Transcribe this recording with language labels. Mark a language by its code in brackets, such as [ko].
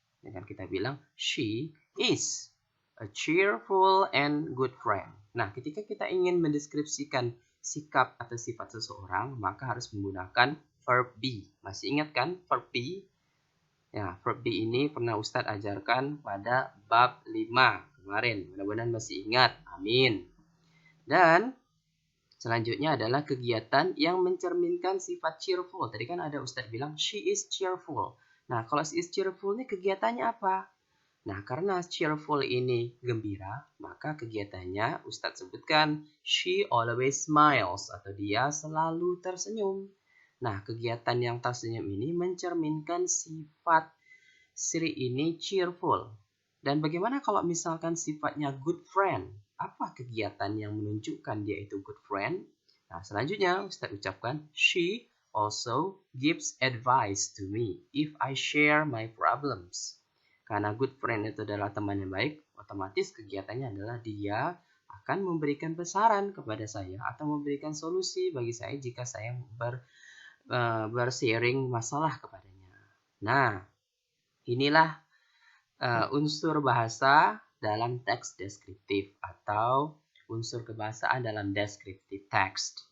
[id] Dengan kita bilang [en] she is a cheerful and good friend. [id] Nah, ketika kita ingin mendeskripsikan sikap atau sifat seseorang, maka harus menggunakan verb be. Masih ingat kan verb be? Ya, verb be ini pernah Ustadz ajarkan pada bab 5 kemarin. Mudah-mudahan masih ingat. Amin. Dan selanjutnya adalah kegiatan yang mencerminkan sifat cheerful. Tadi kan ada Ustadz bilang [en] she is cheerful. [id] Nah, kalau she is cheerful ini kegiatannya apa? Nah, karena cheerful ini gembira, maka kegiatannya Ustadz sebutkan [en] she always smiles [id] atau dia selalu tersenyum. Nah, kegiatan yang tersenyum ini mencerminkan sifat Sri ini cheerful. Dan bagaimana kalau misalkan sifatnya good friend? Apa kegiatan yang menunjukkan dia itu good friend? Nah, selanjutnya Ustadz ucapkan [en] she also gives advice to me if I share my problems. [id] Karena good friend itu adalah teman yang baik, otomatis kegiatannya adalah dia akan memberikan besaran kepada saya atau memberikan solusi bagi saya jika saya bersharing masalah kepadanya. Nah, inilah unsur bahasa dalam teks deskriptif atau unsur kebahasaan dalam deskriptif text.